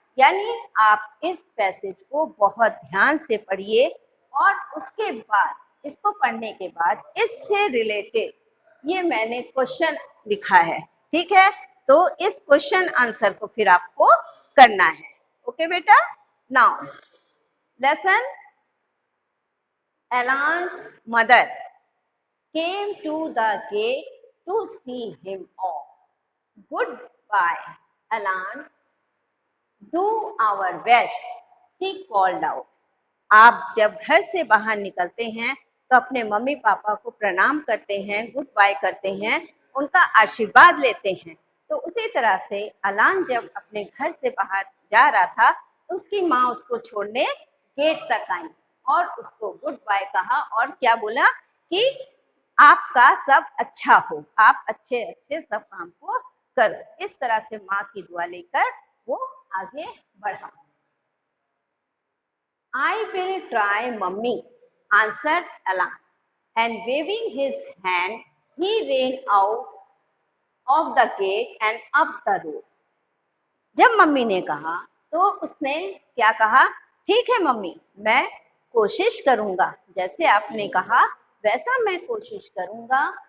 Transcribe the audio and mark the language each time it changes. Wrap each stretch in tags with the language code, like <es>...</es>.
<hi>यानी आप इस पैसेज को बहुत ध्यान से पढ़िए और उसके बाद इसको पढ़ने के बाद इससे रिलेटेड ये मैंने क्वेश्चन लिखा है। ठीक है, तो इस क्वेश्चन आंसर को फिर आपको करना है। ओके बेटा।</hi> <en>Now lesson, Alan's mother came to the gate to see him off. Goodbye, Alan. Do our best, she called out.</en> <hi>आप जब घर से बाहर निकलते हैं तो अपने मम्मी पापा को प्रणाम करते हैं, गुड बाय करते हैं, उनका आशीर्वाद लेते हैं। तो उसी तरह से अलान जब अपने घर से बाहर जा रहा था तो उसकी माँ उसको छोड़ने गेट तक आई और उसको गुड बाय कहा और क्या बोला कि आपका सब अच्छा हो, आप अच्छे अच्छे सब काम को करो। इस तरह से माँ की दुआ लेकर वो आगे बढ़ा।</hi> <en>I will try, mummy, answered Alan, and waving his hand, he ran out of the gate and up the road.</en> <hi>जब मम्मी ने कहा तो उसने क्या कहा, ठीक है मम्मी, मैं कोशिश करूंगा, जैसे आपने कहा वैसा मैं कोशिश करूंगा।</hi>